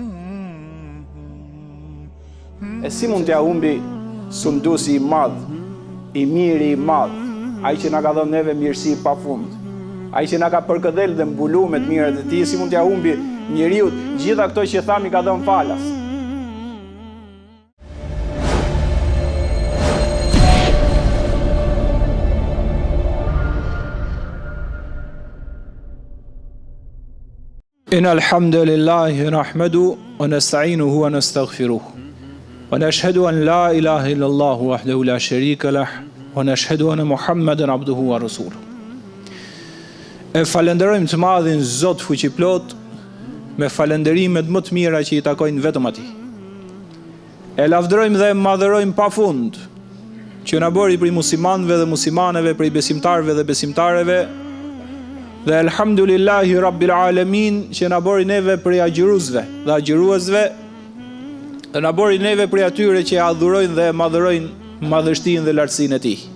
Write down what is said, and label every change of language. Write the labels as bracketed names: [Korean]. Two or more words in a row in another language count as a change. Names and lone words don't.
[Albanian] E si mund t'ja humbi sunduesi i madh, i miri i madh, ai që na ka dhënë neve mirësi pafund, ai që na ka përkëdhel dhe mbuluar me të mirat e tij, si mund t'ja humbi njeriu gjitha këto që thami ka dhënë falas? [Arabic] إن الحمد لله نحمده ونستعينه ونستغفره ونشهد أن لا إله إلا الله وحده لا شريك له ونشهد أن محمدا عبده ورسوله. [Albanian] E falenderojmë të madhin Zot fuqiplot me falenderimet më të mira që i takojnë vetëm atij. E lavdërojmë dhe madhërojmë pafund që na bëri prej muslimanëve dhe muslimaneve, prej besimtarëve dhe besimtareve, dhe [Arabic] الحمد لله رب العالمين [Albanian] që na bëri neve prej agjëruesve dhe agjëruesve, dhe na bëri neve prej atyre që adhurojnë dhe madhërojnë madhështinë dhe lartësinë e tij.